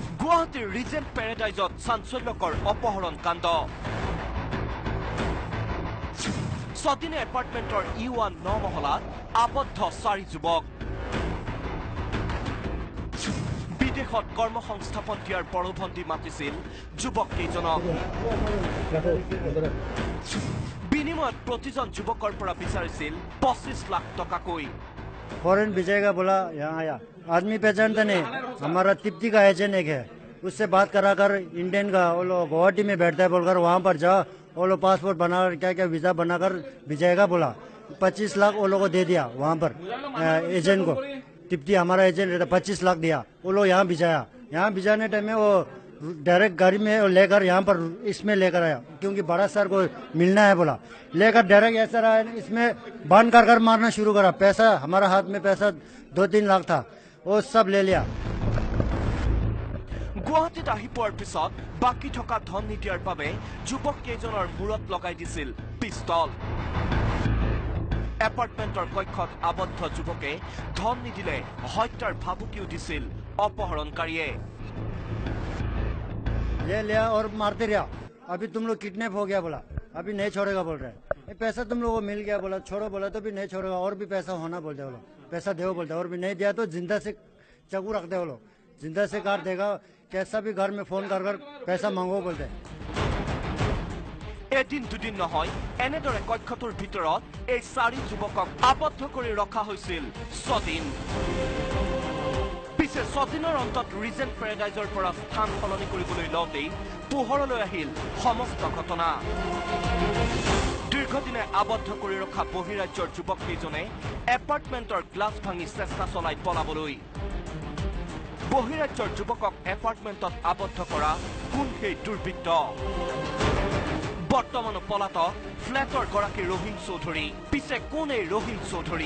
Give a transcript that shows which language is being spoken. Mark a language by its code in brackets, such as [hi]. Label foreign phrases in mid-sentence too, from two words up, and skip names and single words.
[as] গুৱাহাটীৰ ৰিজেণ্ট পেৰাডাইজত চাঞ্চল্যকৰ অপহৰণ কাণ্ড ছদিনে এপাৰ্টমেণ্টৰ E1 9 মহলাত আবদ্ধ 4 যুৱক বিদেশত কৰ্মসংস্থাপন দিয়াৰ প্ৰলোভন্তি মাতিছিল যুৱক কেইজনক বিনিময়ত প্ৰতিজন যুৱকৰ পৰা বিচাৰিছিল 25 লাখ টকাকৈ [hi] फॉरेन भेजेगा बोला यहाँ आया आदमी पहचानता नहीं हमारा तिप्ती का एजेंट एक है उससे बात कराकर इंडियन का वो लोग गुवाहाटी में बैठता है बोलकर वहाँ पर जा वो लोग पासपोर्ट बनाकर क्या क्या वीज़ा बनाकर भेजेगा बोला 25 लाख वो लोगों को दे दिया वहाँ पर एजेंट को तिप्ती हमारा एजेंट रहता 25 लाख दिया वो लोग यहाँ भिजाया यहाँ भिजाने टाइम में वो डायरेक्ट गाड़ी में लेकर यहाँ पर इसमें लेकर आया क्योंकि बड़ा सर को मिलना है बोला लेकर डायरेक्ट ऐसा रहा इसमें बंद कर मारना शुरू करा पैसा हमारा हाथ में पैसा 2-3 लाख था वो सब ले लिया [as] গুৱাহাটীত আহি পোৱাৰ পিছত বাকি থকা ধন নিদিয়াৰ বাবে যুৱক কেইজনৰ মূৰত লগাই দিছিল পিস্তল এপাৰ্টমেণ্টৰ কক্ষত আবদ্ধ যুৱকে ধন নিদিলে হত্যাৰ ভাবুকিও দিছিল অপহৰণকাৰীয়ে [hi] ले लिया और मारते रहा अभी तुम लोग किडनैप हो गया बोला अभी नहीं छोड़ेगा बोल रहे ये पैसा तुम लोगों को मिल गया बोला छोड़ो बोला तो भी नहीं छोड़ेगा और भी पैसा होना बोलते बोला पैसा दो बोलते और भी नहीं दिया तो जिंदा से चाकू रखते वो लोग जिंदा से काट देगा कैसा भी घर में फोन कर पैसा मांगो बोलते [as] এদিন দুদিন নহয় এনেদৰে কক্ষটোৰ ভিতৰত এই 4 যুৱকক আবদ্ধ কৰি ৰখা হৈছিল ছদিন পিছে ছদিনৰ অন্তত ৰিজেণ্ট পেৰাডাইজৰ পৰা স্থান সলনি কৰিবলৈ লওঁতেই পোহৰলৈ আহিল সমস্ত ঘটনা দীৰ্ঘদিনে আবদ্ধ কৰি ৰখা বহিৰাজ্যৰ যুৱক কেইজনে এপাৰ্টমেণ্টৰ গ্লাছ ভাঙি চেষ্টা চলাই পলাবলৈ বহিৰাজ্যৰ যুৱকক এপাৰ্টমেণ্টত আবদ্ধ কৰা কোন সেই দুৰ্বৃত্ত বৰ্তমান পলাতক ফ্লেটৰ গৰাকী ৰহিম চৌধুৰী পিছে কোন এই ৰহিম চৌধুৰী